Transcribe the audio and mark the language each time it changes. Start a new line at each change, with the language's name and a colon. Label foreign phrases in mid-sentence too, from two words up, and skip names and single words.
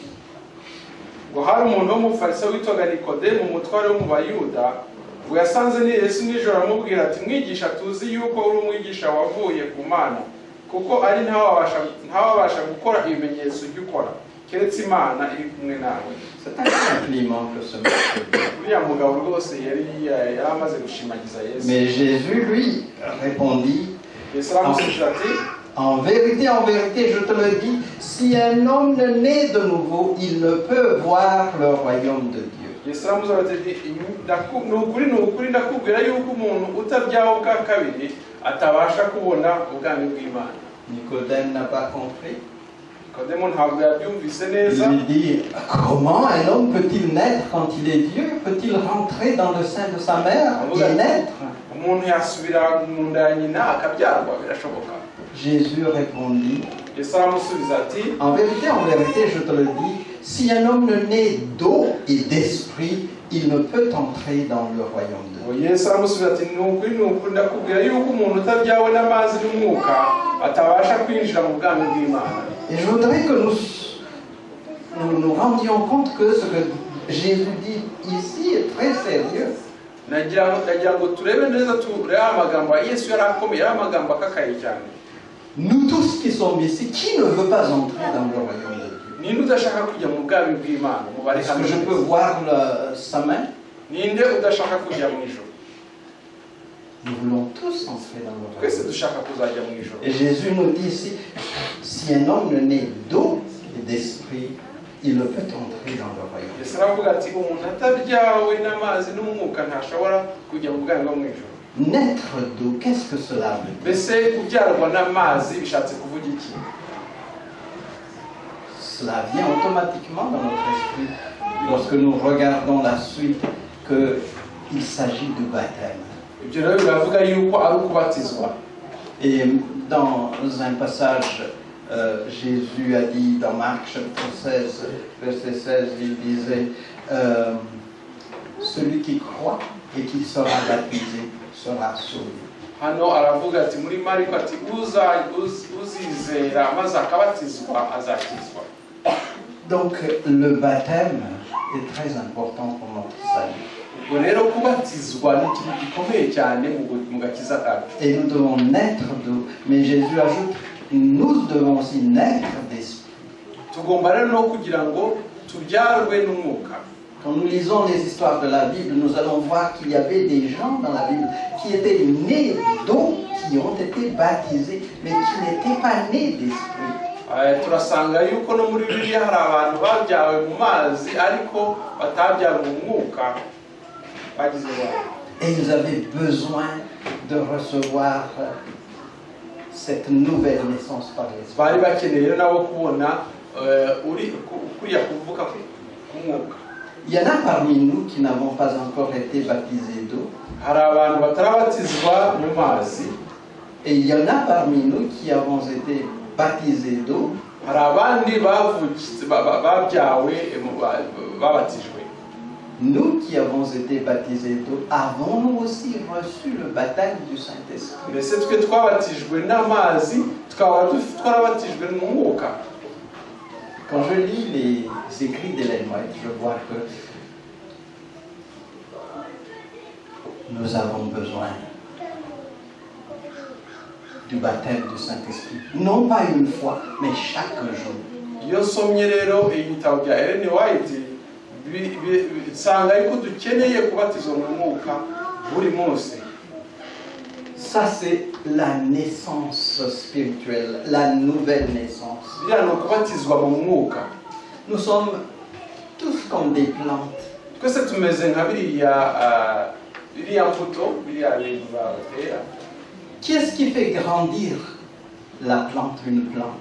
Kinyarwanda: Ngo hari umuntu w'umufarisayo witwaga Nikodemu, umutware wo mu Bayuda, ngo yasanze ni Yesu nijoro aramubwira ati, mwigisha, tuzi yuko uri umwigisha wavuye ku Mana, kuko ari ntawabasha gukora ibimenyetso ujya ukora keretse Imana iri kumwe nawe.
French: C'est un compliment que ce monsieur.
Kinyarwanda: Uriya mugabo rwose yari amaze gushimagiza Yesu.
French: Mais Jésus lui répondit,
Kinyarwanda: Yesu aramusubije ati,
French: en vérité, je te le dis, si un homme ne naît de nouveau, il ne peut voir le royaume de Dieu.
Kinyarwanda: Yesu aramusubiza ati, ni ukuri ndakubwira yuko umuntu utabyawe ubwa kabiri atabasha kubona ubwami bw'Imana.
French: Nicodème n'a pas compris.
Kinyarwanda: Nikodemu ntabwo yabyumvise neza.
French: Il lui dit, comment un homme peut-il naître quand il est Dieu? Peut-il rentrer dans le sein de sa mère et naître?
Kinyarwanda: Umuntu yasubira mu nda ya nyina akabyarwa, birashoboka.
French: Jésus répondit,
Kinyarwanda: Yesu aramusubiza ati,
French: en vérité, je te le dis, si un homme ne naît d'eau et d'esprit, il ne peut entrer dans le royaume de Dieu.
Kinyarwanda: Yesu aramusubiza ati, ni ukuri ndakubwira yuko umuntu utabyawe n'amazi n'umwuka atabasha kwinjira mu bwami bw'Imana.
French: Et je voudrais que nous rendions compte que ce que Jésus dit ici est très sérieux.
Kinyarwanda: Nagira ngo turebe neza, turebe amagambo Yesu yari akomeye, ari amagambo akakaye cyane.
French: Nous tous qui sommes ici, qui ne veut pas entrer dans le royaume de Dieu?
Kinyarwanda: Ninde udashaka kujya mu bwami bw'Imana?
French: Est-ce que je peux voir sa main?
Kinyarwanda: Ninde udashaka kujya mu ijuru?
French: Nous voulons tous entrer dans le royaume.
Kinyarwanda: Twese dushaka kuzajya mu ijuru.
French: Et Jésus nous dit ici, si un homme ne naît d'eau et d'esprit, il ne peut entrer dans le royaume.
Kinyarwanda: Yesu aravuga ati, umuntu atabyawe n'amazi n'umwuka ntashobora kujya mu bwami bwo mu ijuru.
French: Naître d'eau, qu'est-ce que cela veut dire?
Kinyarwanda: Mbese kubyarwa n'amazi bishatse kuvuga iki?
French: Cela vient automatiquement dans notre esprit lorsque nous regardons la suite qu'il s'agit du baptême.
Kinyarwanda: Ibyo rero biravuga yuko ari ukubatizwa.
French: Et dans un passage, Jésus a dit dans Marc chapitre 16, verset 16, il disait, celui qui croit et qui sera baptisé sera sauvé.
Kinyarwanda: Hano aravuga ati muri Mariko ati uzizera maze akabatizwa azakizwa.
French: Donc le baptême est très important pour notre salut.
Kinyarwanda: Ubwo rero kubatizwa ni ikintu gikomeye cyane mu gakiza kacu.
French: Et nous devons naître d'eau, mais Jésus ajoute, nous devons aussi naître d'esprit.
Kinyarwanda: Tugomba rero no kugira ngo tubyarwe n'umwuka.
French: Quand nous lisons les histoires de la Bible, nous allons voir qu'il y avait des gens dans la Bible qui étaient nés d'eau, qui ont été baptisés, mais qui n'étaient pas nés d'esprit.
Kinyarwanda: Turasanga yuko no muri Bibiliya hari abantu babyawe mu mazi ariko batabyarwa mu mwuka bagize abantu.
French: Et ils avaient besoin de recevoir cette nouvelle naissance par l'esprit.
Kinyarwanda: Bari bakeneye nabo kubona kuriya kuvuka ku mwuka.
French: Il y en a parmi nous qui n'avons pas encore été baptisés d'eau.
Kinyarwanda: Hari abantu batarabatizwa mu mazi.
French: Et il y en a parmi nous qui avons été baptisés d'eau.
Kinyarwanda: Hari abandi babyawe babatijwe.
French: Nous qui avons été baptisés d'eau, avons-nous aussi reçu le baptême du Saint-Esprit?
Kinyarwanda: Mbese twe twabatijwe n'amazi twaba twarabatijwe mu mwuka.
French: Quand je lis les écrits d'Ellen White, je vois que nous avons besoin du baptême du Saint-Esprit. Non pas une fois, mais chaque jour.
Kinyarwanda: Iyo nsomye rero ibitabo bya Ellen White nsanga yuko dukeneye kubatizwa mu mwuka buri munsi.
French: Ça, c'est la naissance spirituelle, la nouvelle naissance. Nous sommes tous comme des plantes. Qu'est-ce qui fait grandir la plante une plante?